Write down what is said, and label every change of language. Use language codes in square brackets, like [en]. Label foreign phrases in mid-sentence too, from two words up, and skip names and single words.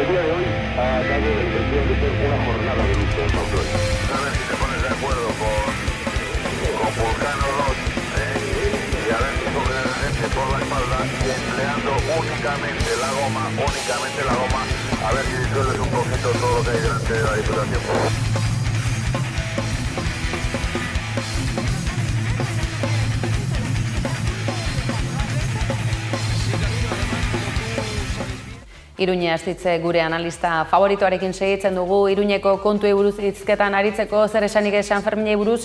[es] El día de hoy ha dado la intención de ser una jornada de lucha en Pamplona. A ver si te pones de acuerdo con Vulcano 2 y a ver si cogen a la gente por la espalda empleando únicamente la goma, a ver si disuelves un poquito todo lo que hay delante de la Diputación. [eu] Iruña Astitze gure analista favoritoarekin segitzen dugu, Iruñeko kontuei buruz hizketan aritzeko zer esanik Sanferminei buruz.